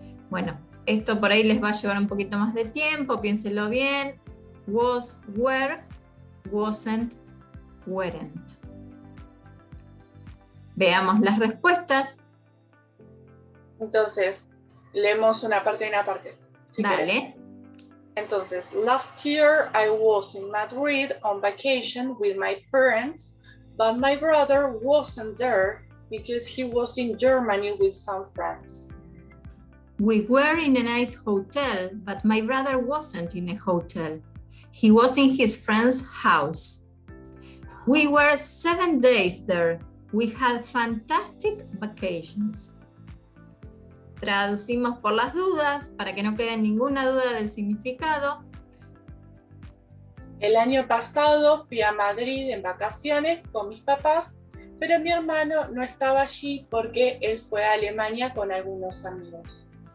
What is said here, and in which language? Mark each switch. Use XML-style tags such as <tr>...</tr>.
<es>Bueno, esto por ahí les va a llevar un poquito más de tiempo, piénsenlo bien.</es> <en>Was, were, wasn't, weren't.</en> <es>Veamos las respuestas. Entonces, leemos una parte y una parte. Si Dale. querés.</es> <en>Entonces, last year I was in Madrid on vacation with my parents, but my brother wasn't there because he was in Germany with some friends. We were in a nice hotel, but my brother wasn't in a hotel. He was in his friend's house. We were 7 days there. We had fantastic vacations.</en> <es>Traducimos por las dudas, para que no quede ninguna duda del significado. El año pasado fui a Madrid en vacaciones con mis papás, pero mi hermano no estaba allí porque él fue a Alemania con algunos amigos.</es>